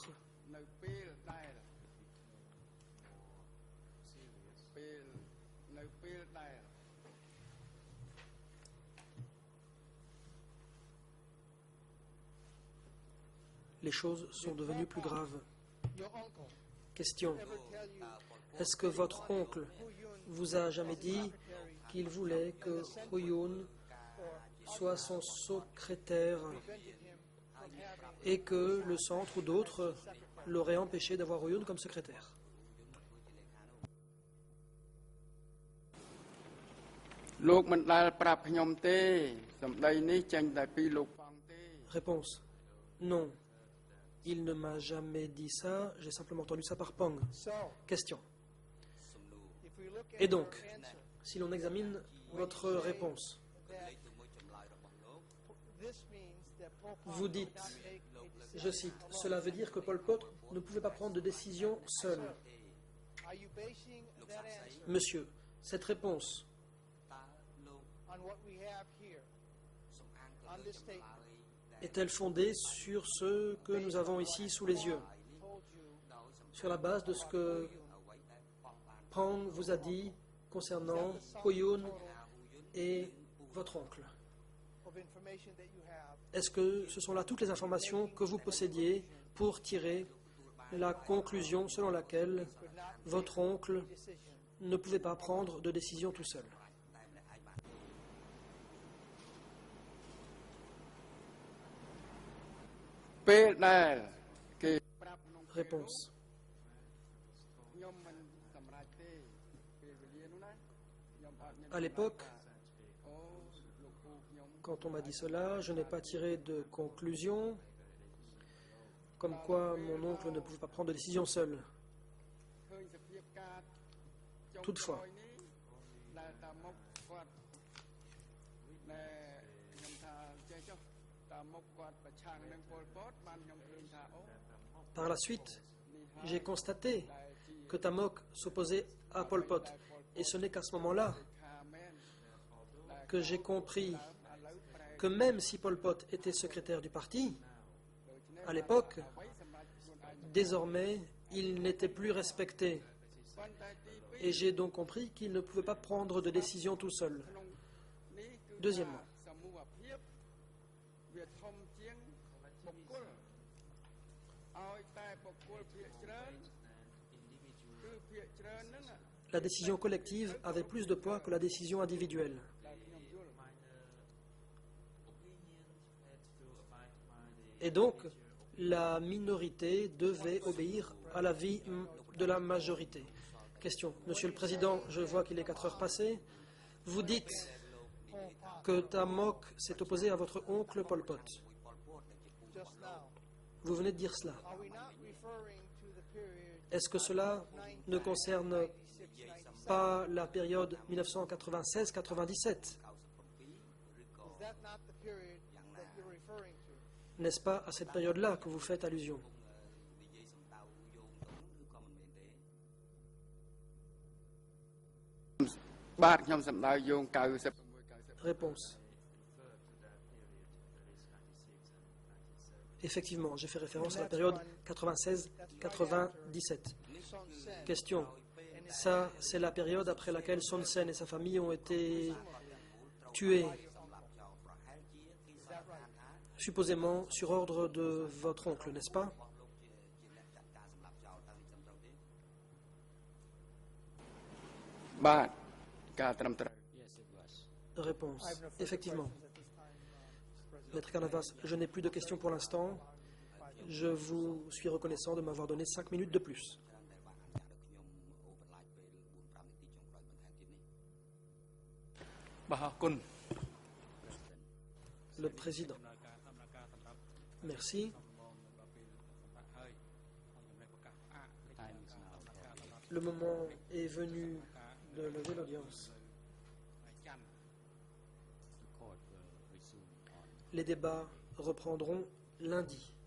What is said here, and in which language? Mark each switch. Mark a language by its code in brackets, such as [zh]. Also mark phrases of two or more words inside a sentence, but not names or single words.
[km] នៅពេលដែលនៅពេលដែល [fr] Les choses sont devenues plus graves. [en] your uncle [fr] Question. [en] ever tell you [fr] Est-ce que votre oncle vous a jamais dit qu'il voulait que Huyun soit son secrétaire et que le centre ou d'autres l'auraient empêché d'avoir Huyun comme secrétaire? [km] លោកមិនដែលប្រាប់ខ្ញុំទេសម្ដីនេះចេញតែពីលោកប៉ងទេ [fr] Réponse. Non. Il ne m'a jamais dit ça, j'ai simplement entendu ça par Pang. [en] so? [fr] Question. [en] If we look at [fr] Et donc, [en] your answer, [fr] si l'on examine votre réponse, [en] that this means that Pol Pot [fr] vous dites, [en] did not make a decision. [fr] je cite, cela veut dire que Pol Pot ne pouvait pas prendre de décision seul. [en] Are you basing that answer [fr] Monsieur, cette réponse [en] on what we have here, on this statement? [fr] est-elle fondée sur ce que nous avons ici sous les yeux, [en] Told you [fr] sur la base de ce que Pang vous a dit concernant Huyun et votre oncle? [en] of information that you have [fr] Est-ce que ce sont là toutes les informations que vous possédiez pour tirer la conclusion selon laquelle votre oncle [en] decision? [fr] ne pouvait pas prendre de décision tout seul? [km] « ពេលដែលគេប្រាប់ក្នុង [fr] Réponse. [km] ខ្ញុំមិនសម្រេចទេពេលវេលានោះណាខ្ញុំអត់មាន [fr] À l'époque, [km] អូលោកពូខ្ញុំ [fr] quand on m'a dit cela, je n'ai pas tiré de conclusion comme quoi mon oncle ne pouvait pas prendre de décision seul. [km] ឃើញសភាពការចុង [fr] Toutefois, [km] ក្រោយនេះដែលតាមុខគាត់ណែខ្ញុំថាចេះចុះតាមុខគាត់ប្រឆាំងនឹងពលពតបានខ្ញុំឃើញថាអូ [fr] par la suite, j'ai constaté que Tamok s'opposait à Pol Pot. Et ce n'est qu'à ce moment-là [km] ថាមែន [fr] que j'ai compris que même si Pol Pot était secrétaire du parti, à l'époque, désormais, il n'était plus respecté. Et j'ai donc compris qu'il ne pouvait pas prendre de décision tout seul. Deuxièmement, [km] សមូហភាពវាធំជាងបុគ្គលឲ្យតែបុគ្គលភាគច្រើនគឺភាគច្រើនហ្នឹងណា [fr] la décision collective avait plus de poids que la décision individuelle. [km] ដែលខ្ញុំយល់ [fr] Et donc, la minorité devait obéir à l'avis de la majorité. Question. Monsieur le Président, je vois qu'il est 4 heures passées. Vous dites que Tamok s'est opposé à votre oncle Pol Pot. [en] just now. [fr] Vous venez de dire cela. [en] Are we not referring to the period [fr] Est-ce que cela ne concerne 96-97? pas la période 1996-97? [en] Is that not the period that you're referring to? [fr] N'est-ce pas à cette période-là que vous faites allusion? [km] និយាយសំដៅយោងទៅនោះឬក៏មិនមែនទេ បាទខ្ញុំសម្ដៅយោង96 [fr] Réponse. Effectivement, j'ai fait référence à la période 96-97. Son Sen Question. Ça, c'est la période après laquelle Son Sen et sa famille ont été tués, supposément sur ordre de votre oncle, n'est-ce pas? [km] បាទការត្រឹមត្រូវ [fr] Réponse. [en] I have no further [fr] Effectivement. [en] questions at this time, Mr. President. [fr] Maître Canavas, je n'ai plus de questions pour l'instant. Je vous suis reconnaissant de m'avoir donné 5 minutes de plus. [km] បាទអរគុណ [fr] Le président. Merci. Le moment est venu de lever l'audience. Les débats reprendront lundi.